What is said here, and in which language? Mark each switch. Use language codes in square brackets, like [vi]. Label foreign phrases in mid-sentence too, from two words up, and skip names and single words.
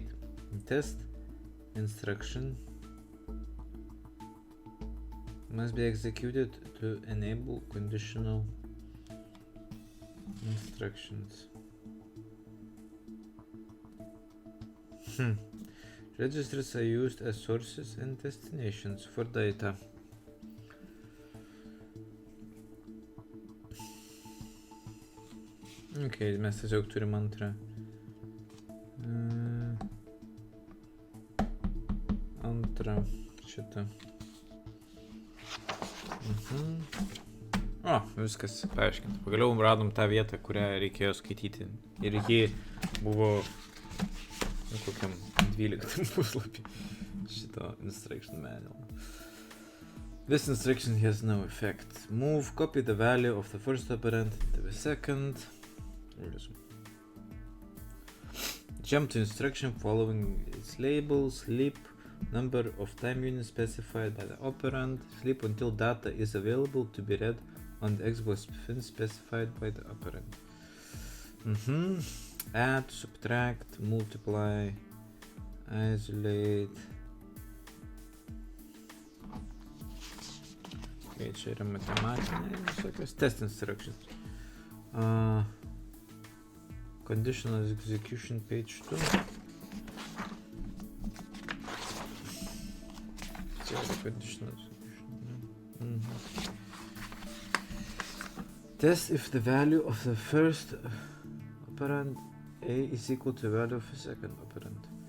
[en] Test instruction must be executed to enable conditional instructions. Registers are used as sources and destinations for data. [lt] Ok, mes tiesiog turim antrą šitą. Viskas paaiškinta. Pagaliau radom tą vietą, kurią reikėjo skaityti. Ir ji buvo kokiam 12 puslapį šito [en] instruction manual. This instruction has no effect. Move, copy the value of the first operand to the second. Jump to instruction following its label, sleep, number of time units specified by the operand, sleep until data is available to be read on the Xbox pin specified by the operand. Add, subtract, multiply, isolate. [lt] Okay, čia yra matematinė visokios [en] test instructions. Conditional execution page 2. Conditional execution. Test if the value of the first operand A is equal to the value of the second operand.